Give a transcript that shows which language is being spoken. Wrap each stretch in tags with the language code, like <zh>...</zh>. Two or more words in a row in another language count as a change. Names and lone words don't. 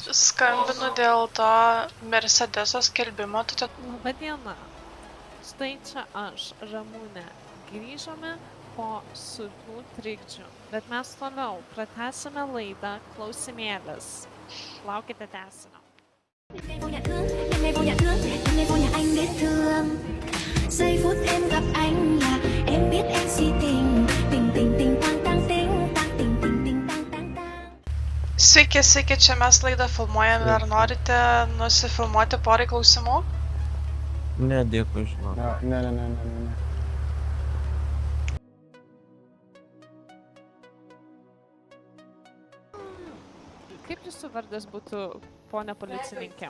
<lt>skambinu dėl to Mercedeso skelbimo. Labą dieną. Štai čia aš, Ramūnė. Grįžome po sunkių trikdžių, bet mes toliau pratęsime laidą klausimėlis. Laukite tęsinio.</lt> <vi>Đêm nay vô nhà anh biết thương. Giây phút em gặp anh là em biết em si tình. Tình tang tang ting tang.</vi> <lt>Sveiki, čia mes laidą filmuojame. Ar norite nusifilmuoti porai klausimų? Ne, dėkui, žinau. Ne. Kaip jūsų vardas būtų, ponia policininkė?</lt>